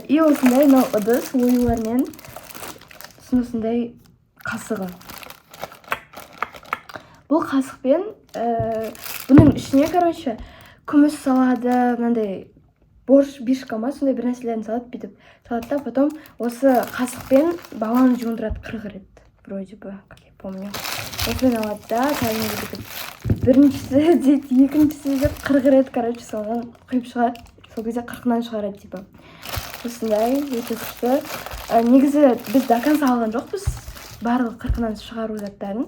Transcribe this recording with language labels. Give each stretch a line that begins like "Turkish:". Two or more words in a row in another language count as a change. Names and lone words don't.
Kazakh: И осындай ыдыс оюлармен, осындай қасығы. Бұл қасықпен бұның ішіне, короче, күміс салады, мынандай борщ, бишка ма, сондай бір нәрселерін салады, бүйтіп салады да, потом осы қасықпен баланы жуындырады 40 рет,
Russian: вроде бы, как я помню.
Kazakh: Осымен алады да, кәдімгі бүйтіп біріншісі дейді, екіншісі деп 40 рет, короче, соған құйып шығады. Сол кезде 40-нан шығарады, типа. Осындай, өте күшті. Негізі біз
Russian: до конца
Kazakh: алған жоқпыз барлық 40-нан шығару заттарын.